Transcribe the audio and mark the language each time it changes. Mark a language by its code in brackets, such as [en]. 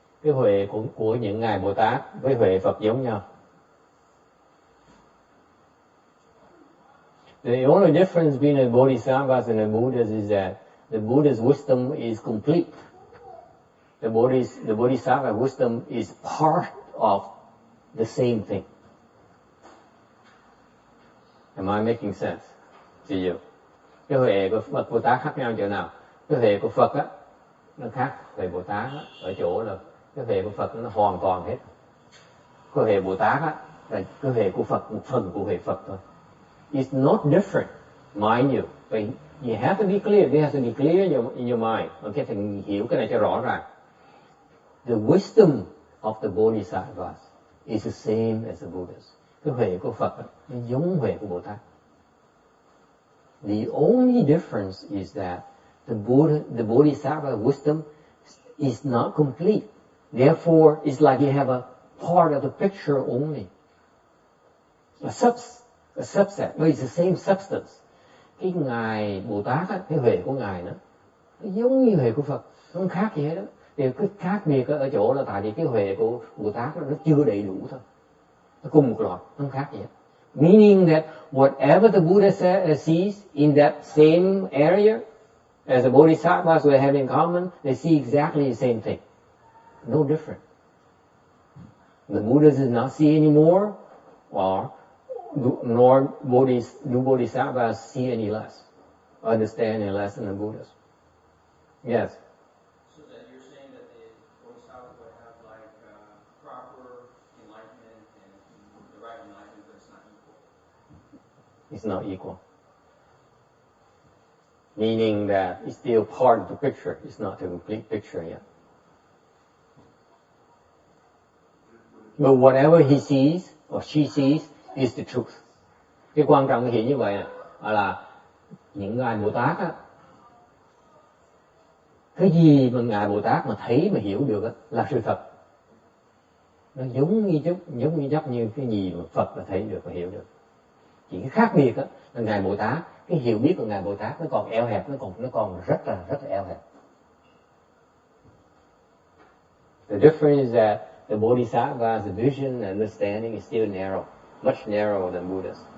[vi] Cái huệ của những ngài Bồ Tát với huệ Phật giống nhau. [en] The only difference between the Bodhisattvas and the Buddhas is that the Buddha's wisdom is complete. The Bodhisattva wisdom is part of the same thing. Am I making sense to you? [vi] Cái huệ của Phật Bồ Tát khác nhau chỗ nào? Cái huệ của Phật á, nó khác huệ Bồ Tát á, ở chỗ là cái huệ của Phật nó hoàn toàn hết. Cái huệ Bồ Tát á, là cái huệ của Phật, một phần của huệ Phật thôi. [en] It's not different, mind you. But you have to be clear. It has to be clear in your mind. [vi] Okay, phải hiểu cái này cho rõ ràng. [en] The wisdom of the Bodhisattvas is the same as the Buddhas. [vi] Cái huệ của Phật á, nó giống huệ của Bồ Tát. [en] The only difference is that the Bodhisattva wisdom is not complete. Therefore, it's like you have a part of the picture only. A subset. But it's the same substance. [vi] Cái Ngài Bồ Tát á, cái huệ của Ngài nó giống như huệ của Phật. Nó không khác gì hết đó. Thì cái khác biệt ở chỗ là tại vì cái huệ của Bồ Tát nó chưa đầy đủ thôi. Nó cùng một loại, nó không khác gì hết. [en] Meaning that whatever the Buddha sees in that same area, as the Bodhisattvas will have in common, they see exactly the same thing. No different. The Buddha does not see any more, nor do Bodhisattvas see any less, understand any less than the Buddhas. Yes? So that you're saying that the Bodhisattva would have like proper enlightenment and the right enlightenment, but it's not equal. It's not equal. Meaning that it's still part of the picture. It's not the complete picture yet. But whatever he sees or she sees is the truth. [vi] Cái quan trọng cái hiện như vậy là những Ngài Bồ Tát á, cái gì mà Ngài Bồ Tát mà thấy mà hiểu được á, là sự thật. Nó giống như cái gì mà Phật là thấy được và hiểu được. Chỉ cái khác biệt á, là Ngài Bồ Tát, cái hiểu biết của Ngài Bồ Tát nó còn eo hẹp, nó còn rất là eo hẹp. [en] The difference is that the Bodhisattva's vision and understanding is still narrow, much narrower than Buddha's.